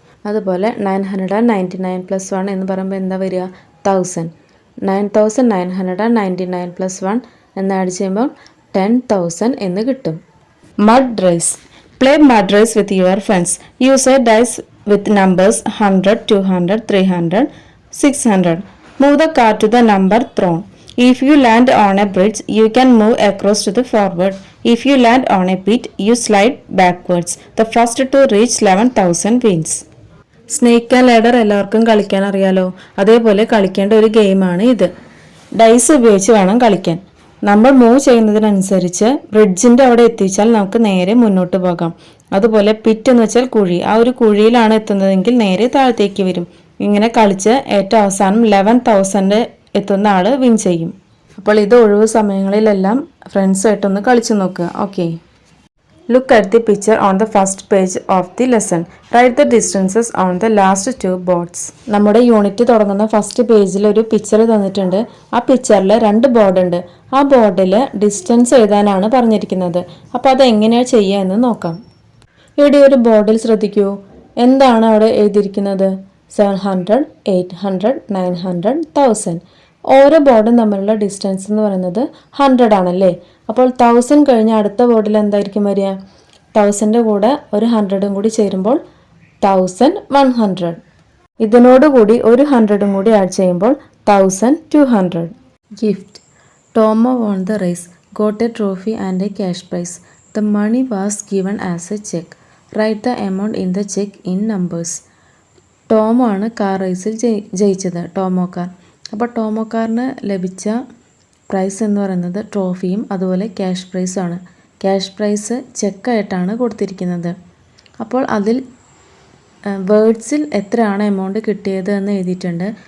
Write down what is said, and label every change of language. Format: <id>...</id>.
<ml>അതുപോലെ 999 + 1 എന്ന് പറയുമ്പോൾ എന്താ വരിക? 1000. 9999 + 1 എന്ന് ആഡ് ചെയ്യുമ്പോൾ 10,000 എന്ന് കിട്ടും. Mud raise.</ml> <en>Play mud race with your friends. Use a dice with numbers 100, 200, 300, 600. Move the card to the number thrown. If you land on a bridge, you can move across to the forward. If you land on a pit, you slide backwards. The first to reach 11,000 wins.</en> <ml>Snake and ladder എല്ലാവർക്കും കളിക്കാൻ അറിയാലോ. അതേപോലെ കളിക്കേണ്ട ഒരു ഗെയിമാണ് ഇത്. Dyes ഉപയോഗിച്ച് വേണം കളിക്കാൻ. നമ്മൾ മൂവ് ചെയ്യുന്നതിനനുസരിച്ച് ബ്രിഡ്ജിൻ്റെ അവിടെ എത്തിച്ചാൽ നമുക്ക് നേരെ മുന്നോട്ട് പോകാം. അതുപോലെ പിറ്റ് എന്ന് വെച്ചാൽ കുഴി. ആ ഒരു കുഴിയിലാണ് എത്തുന്നതെങ്കിൽ നേരെ താഴത്തേക്ക് വരും. ഇങ്ങനെ കളിച്ച് ഏറ്റവും അവസാനം 11,000 എത്തുന്ന ആൾ വിൻ ചെയ്യും. അപ്പോൾ ഇത് ഒഴിവ് സമയങ്ങളിലെല്ലാം ഫ്രണ്ട്സായിട്ടൊന്ന് കളിച്ചു നോക്കുക. Okay.</ml> <en>Look at the picture on the first page of the lesson. Write the distances on the last two boards.</en> <ml>നമ്മുടെ യൂണിറ്റ് തുടങ്ങുന്ന ഫസ്റ്റ് പേജിൽ ഒരു പിക്ചർ തന്നിട്ടുണ്ട്. ആ പിക്ചറിൽ രണ്ട് ബോർഡ് ഉണ്ട്. ആ ബോർഡിൽ ഡിസ്റ്റൻസ് എഴുതാനാണ് പറഞ്ഞിരിക്കുന്നത്. അപ്പോൾ അത് എങ്ങനെയാണ് ചെയ്യുക എന്ന് നോക്കാം. ഇവിടെ ഒരു ബോർഡിൽ ശ്രദ്ധിക്കൂ. എന്താണ് അവിടെ എഴുതിയിരിക്കുന്നത്? 700, 800, 900, 1000. ഓരോ ബോർഡും തമ്മിലുള്ള ഡിസ്റ്റൻസ് എന്ന് പറയുന്നത് 100 ആണല്ലേ. അപ്പോൾ 1000 കഴിഞ്ഞ് അടുത്ത ബോർഡിൽ എന്തായിരിക്കും വരിക? 1000ൻ്റെ കൂടെ ഒരു 100ഉം കൂടി ചേരുമ്പോൾ 1100. ഇതിനോടുകൂടി ഒരു 100ഉം കൂടി ആഡ് ചെയ്യുമ്പോൾ 1200. Gift.</ml> <en>Tomo won the race, got a trophy and a cash prize. The money was given as a check. Write the amount in the check in numbers.</en> <ml>Tomo ആണ് കാർ റേസിൽ ജയിച്ചത്, ടോമോ കാർ. അപ്പോൾ tomo കാറിന് ലഭിച്ച price എന്ന് പറയുന്നത് ട്രോഫിയും അതുപോലെ cash പ്രൈസാണ്. Cash prize ചെക്കായിട്ടാണ് കൊടുത്തിരിക്കുന്നത്. അപ്പോൾ അതിൽ വേർഡ്സിൽ എത്രയാണ് എമൗണ്ട് കിട്ടിയത് എന്ന് എഴുതിയിട്ടുണ്ട്.</ml>